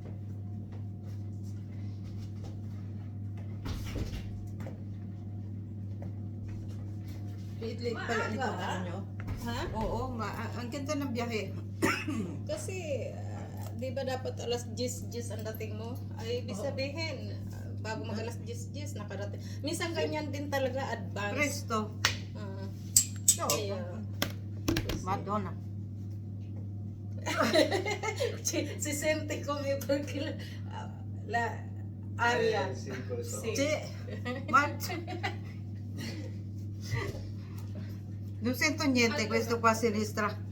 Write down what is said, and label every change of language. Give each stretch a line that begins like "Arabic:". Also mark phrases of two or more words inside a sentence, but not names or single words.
Filipino: Late pala nito ano nyo? Ha? Oo, ang ganda ng biyahe. Kasi, di ba dapat alas 10 ang dating mo? Ay, ibig sabihin, bago mag alas 10 nakarating. Minsan ganyan din talaga, advance. Presto. Kaya,
Italian: Madonna. si sente come perché la aria. Sì, questo. Sì. Sì. Non sento niente questo qua a sinistra.